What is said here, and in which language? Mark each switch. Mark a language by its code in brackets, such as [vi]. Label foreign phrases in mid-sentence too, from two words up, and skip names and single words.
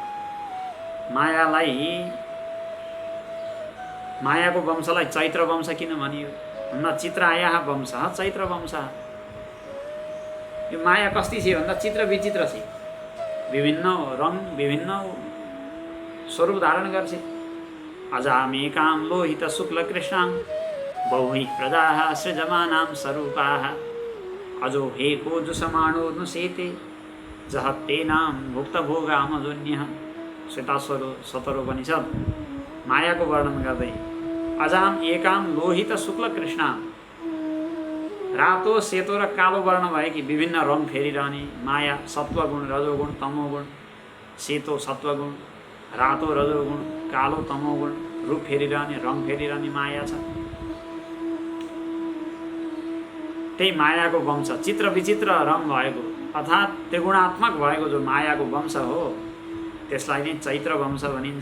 [ne] मायाको वंशलाई चैत्र वंश किन भनियो भन्दा [sa] चित्रायाः वंश [ne] चैत्र वंश। यो माया कस्ती छ भन्दा चित्र विचित्र छ, विभिन्न रङ विभिन्न स्वरूप धारण गर्छ। [sa] अजामेकां लोहित शुक्ल कृष्णां बहुहि प्रजाः सृजमानां स्वरूपाः अजो हेको जुषमाणो नुसेते जहत्तेनां भुक्तभोगामजोन्यः। [ne] श्वेताश्वतरोपनिषद मायाको वर्णन गर्दै [sa] अजाम एकां लोहित शुक्ल कृष्णां, [ne] रातो सेतो र कालो वर्ण भएकी विभिन्न रङ फेरिरहने माया, सत्वगुण रजोगुण तमोगुण, सेतो सत्वगुण, रातो रजोगुण, कालो तमोगुण, रूप फेरिरहने रङ फेरिरहने माया छ। त्यही मायाको वंश चित्र विचित्र रङ भएको अर्थात् त्रिगुणात्मक भएको जो मायाको वंश हो त्यसलाई नै चैत्र वंश भनिन्छ।